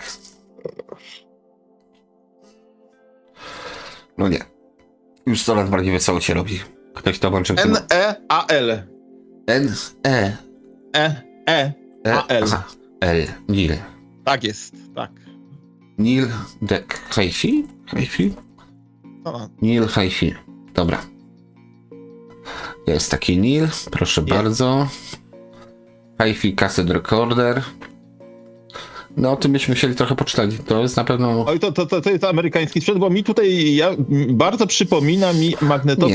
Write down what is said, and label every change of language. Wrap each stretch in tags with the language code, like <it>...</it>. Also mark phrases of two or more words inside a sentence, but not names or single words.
<pl>No nie. Już coraz bardziej wesoło się robi. Ktoś to włączył. N-E-A-L. N-E. E-E-A-L. L. Nil. Tak jest, tak. Neil Deck. Hi-Fi? Hi-Fi? O, Neil Hi-Fi. Dobra. Jest taki Neil, proszę bardzo.</pl> <en>Hi-Fi Cassette Recorder.</en> <pl>No o tym byśmy musieli trochę poczytać. To jest na pewno... Oj, to jest amerykański sprzęt, bo mi tutaj bardzo przypomina mi magnetofon</pl>